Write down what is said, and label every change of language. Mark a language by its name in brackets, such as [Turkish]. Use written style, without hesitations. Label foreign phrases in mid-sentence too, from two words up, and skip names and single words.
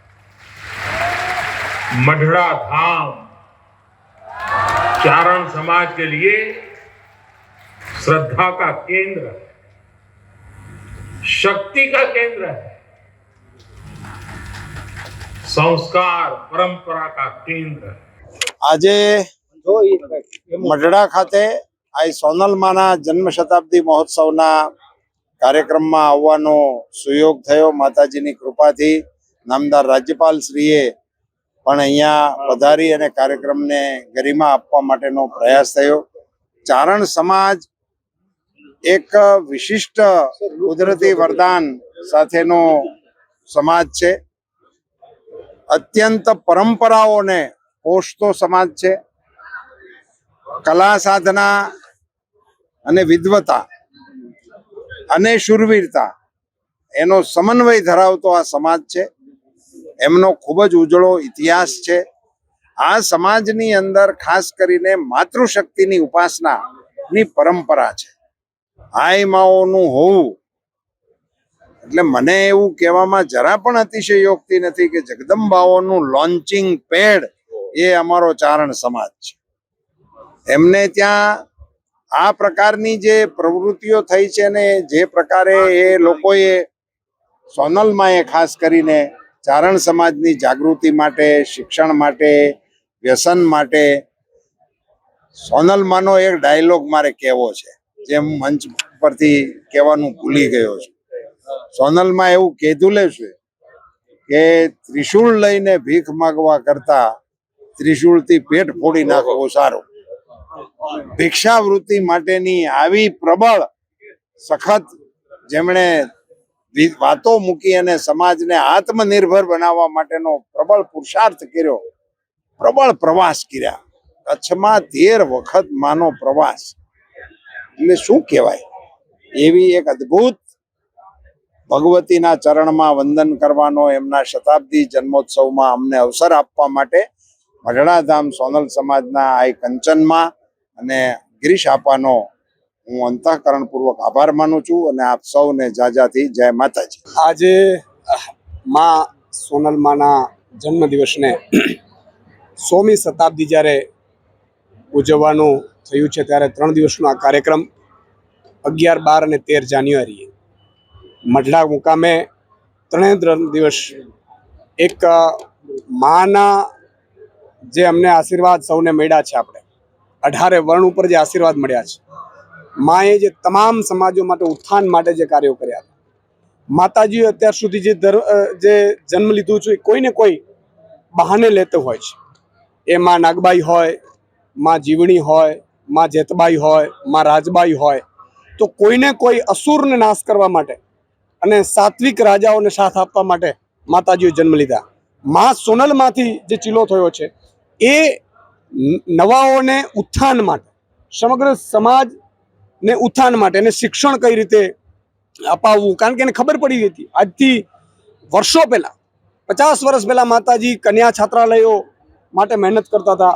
[Hindi] मढ़ड़ा धाम चारण समाज के लिए श्रद्धा का केंद्र है, शक्ति का केंद्र है, संस्कार परंपरा का केंद्र। [Gujarati] આજ મઢડા ખાતે આ સોનલ માના જન્મ શતાબ્દી મહોત્સવ કાર્યક્રમ માં આવવાનો સુયોગ થયો। માતાજીની કૃપાથી નામદાર રાજ્યપાલ શ્રીએ પણ અહીંયા પધારી અને કાર્યક્રમ ને ગરિમા આપવા માટેનો પ્રયાસ થયો। ચારણ સમાજ એક વિશિષ્ટ કુદરતી વરદાન સાથેનો સમાજ છે। અત્યંત પરંપરાઓ ને પોષતો સમાજ છે। કલા સાધના અને વિદ્વતા અને શૂરવીરતા એનો સમન્વય ધરાવતો આ સમાજ છે। એમનો ખૂબ જ ઉજળો ઇતિહાસ છે। આ સમાજની અંદર ખાસ કરીને માતૃશક્તિની ઉપાસનાની પરંપરા છે। આય માઓનું હોવું એટલે મને એવું કહેવામાં જરા પણ અતિશયોક્તિ નથી કે જગદંબાઓનું લોન્ચિંગ પેડ એ અમારો ચારણ સમાજ છે। એમને ત્યાં આ પ્રકારની જે પ્રવૃત્તિઓ થઈ છે ને જે પ્રકારે એ લોકોએ સોનલમાં એ ખાસ કરીને ચારણ સમાજની જાગૃતિ માટે, શિક્ષણ માટે, વ્યસન માટે સોનલમાંનો એક ડાયલોગ મારે કહેવો છે, જે હું મંચ પરથી કહેવાનું ભૂલી ગયો છું। સોનલ મેં એવું કહેલું છે કે ત્રિશૂલ લઈને ભીખ માંગવા કરતા ત્રિશૂલ થી પેટ ફોડી નાખવો સારો। ભિક્ષાવૃત્તિ માટેની આવી પ્રબળ સખત જેમણે વાતો મૂકી અને સમાજને આત્મનિર્ભર બનાવવા માટેનો પ્રબળ પુરુષાર્થ કર્યો, પ્રબળ પ્રવાસ કર્યા। કચ્છમાં 13 વખત માનો પ્રવાસ એટલે શું કહેવાય। એવી એક અદ્ભુત ભગવતીના ચરણ માં વંદન કરવાનો એમના શતાબ્દી જન્મોત્સવ માં અમને અવસર આપવા માટે મઢડા ધામ સોનલ સમાજના આ કંચન માં અને ગિરીશ આપાનો હું અંતઃકરણપૂર્વક આભાર માનું છું અને આપ સૌને ઝાઝાથી જય માતાજી। આજ માં સોનલ માના જન્મ દિવસ ને 100મી શતાબ્દી જ્યારે ઉજવવાનું થયું છે ત્યારે 3 દિવસનો આ કાર્યક્રમ 11, 12 અને 13 જાન્યુઆરી મઢડા મુકામે 3 દિવસ એક માના જે અમને આશીર્વાદ સૌને મળ્યા છે। આપણે 18 વર્ણ પર જે આશીર્વાદ મળ્યા છે, માએ જે તમામ સમાજો માટે ઉત્થાન માટે જે કાર્યો કર્યા, માતાજી અત્યાર સુધી જે જન્મ લીધું છે કોઈ ને કોઈ બહાને લેતે હોય છે। એ માં નાગબાઈ હોય, માં જીવણી હોય, માં જેતબાઈ હોય, માં રાજબાઈ હોય, તો કોઈ ને કોઈ અસુર ને નાશ કરવા માટે અને સાત્વિક રાજાઓને સાથ આપવા માટે માતાજીએ જન્મ લીધા। માં સોનલમાંથી જે ચીલો થયો છે એ નવાઓને ઉત્થાન માટે, સમગ્ર સમાજને ઉત્થાન માટે એને શિક્ષણ કઈ રીતે અપાવવું, કારણ કે એને ખબર પડી ગઈ હતી આજથી વર્ષો પહેલાં 50 વર્ષ પહેલાં માતાજી કન્યા છાત્રાલયો માટે મહેનત કરતા હતા।